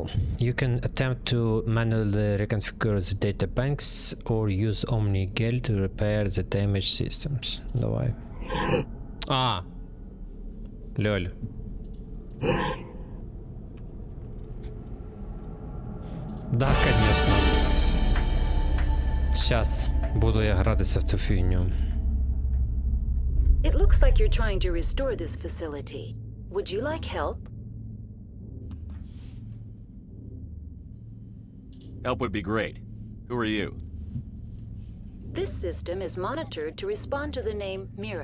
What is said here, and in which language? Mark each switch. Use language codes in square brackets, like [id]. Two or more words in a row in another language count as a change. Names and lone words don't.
[en] You can attempt to manually reconfigure the data banks or use OmniGel to repair the damaged systems. [ru] Давай. А! Лёль. Да, конечно. Сейчас буду я [uk] гратися в цю фігню. [en] It looks like you're trying to restore this facility. Would you like help? Help would be great. Who are you? This system is monitored to respond to the name Mira.